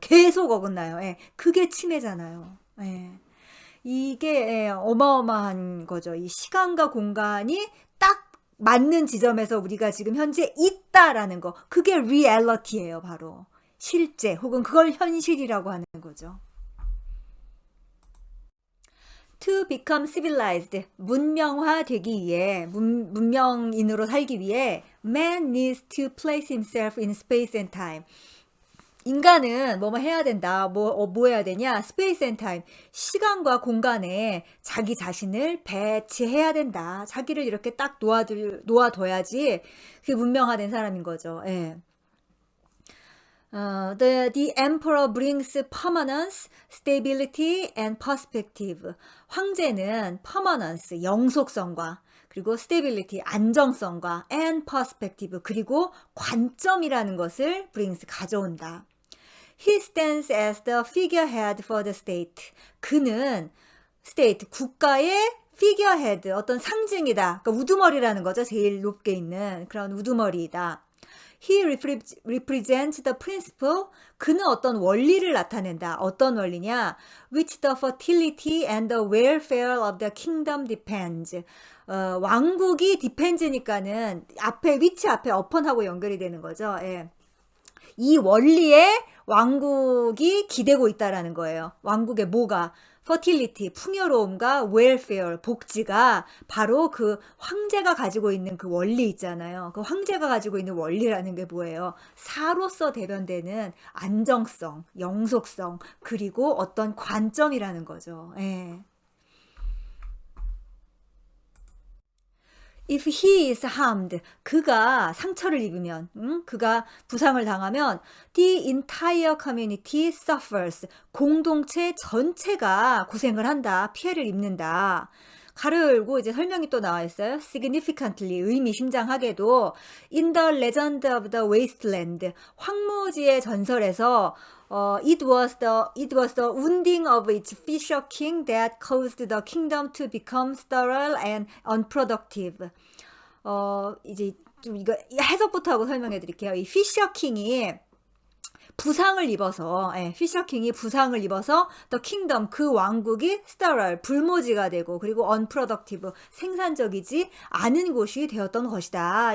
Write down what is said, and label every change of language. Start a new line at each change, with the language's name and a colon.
Korean: 계속 어긋나요. 예. 그게 치매잖아요. 예. 이게 어마어마한 거죠. 이 시간과 공간이 딱 맞는 지점에서 우리가 지금 현재 있다라는 거. 그게 리얼리티예요, 바로. 실제 혹은 그걸 현실이라고 하는 거죠.
English: To become civilized,
Korean: 문명화되기 위해, 문명인으로 살기 위해
English: man needs to place himself in space and time.
Korean: 인간은 뭐뭐 해야 된다. 뭐 해야 되냐?
English: 스페이스 앤 타임.
Korean: 시간과 공간에 자기 자신을 배치해야 된다. 자기를 이렇게 딱 놓아둬야지 그게 문명화된 사람인 거죠. 예.
English: The emperor brings permanence, stability, and perspective.
Korean: 황제는 permanence, 영속성과 그리고 stability, 안정성과
English: and perspective,
Korean: 그리고 관점이라는 것을 brings, 가져온다.
English: He stands as the figurehead for the state.
Korean: 그는 state, 국가의 figurehead, 어떤 상징이다. 그러니까 우두머리라는 거죠. 제일 높게 있는 그런 우두머리이다.
English: He represents the principle.
Korean: 그는 어떤 원리를 나타낸다. 어떤 원리냐?
English: Which the fertility and the welfare of the kingdom depends.
Korean: 왕국이 depends니까는 위치 앞에 upon하고 연결이 되는 거죠. 예. 이 원리에 왕국이 기대고 있다라는 거예요. 왕국의 뭐가? fertility, 풍요로움과 welfare, 복지가 바로 그 황제가 가지고 있는 그 원리 있잖아요. 그 황제가 가지고 있는 원리라는 게 뭐예요? 사로서 대변되는 안정성, 영속성, 그리고 어떤 관점이라는 거죠. 예.
English: If he is harmed,
Korean: 그가 상처를 입으면, 그가 부상을 당하면,
English: the entire community suffers.
Korean: 공동체 전체가 고생을 한다, 피해를 입는다. 가로 열고 이제 설명이 또 나와 있어요.
English: significantly,
Korean: 의미심장하게도
English: in the legend of the wasteland,
Korean: 황무지의 전설에서
English: it was the wounding of its fisher king that caused the kingdom to become sterile and unproductive.
Korean: 이제 좀 이거 해석부터 하고 설명해 드릴게요. 이 피셔 킹이 부상을 입어서, 피셔킹이 부상을 입어서 the kingdom, 그 왕국이 sterile, 불모지가 되고, 그리고 unproductive, 생산적이지 않은 곳이 되었던 것이다.